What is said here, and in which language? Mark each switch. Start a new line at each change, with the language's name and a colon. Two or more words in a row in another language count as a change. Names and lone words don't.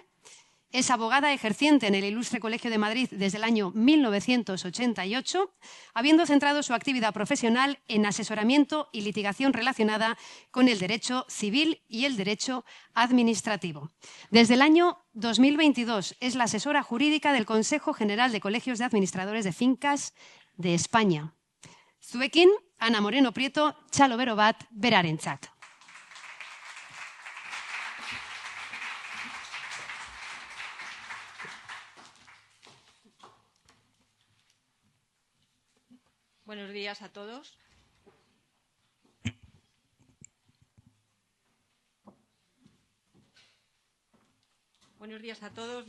Spanish: Es abogada ejerciente en el Ilustre Colegio de Madrid desde el año 1988, habiendo centrado su actividad profesional en asesoramiento y litigación relacionada con el derecho civil y el derecho administrativo. Desde el año 2022 es la asesora jurídica del Consejo General de Colegios de Administradores de Fincas de España.
Basque: Zuekin, Ana Moreno Prieto, txalo bero bat berarentzat.
Spanish: Buenos días a todos. Buenos días a todos.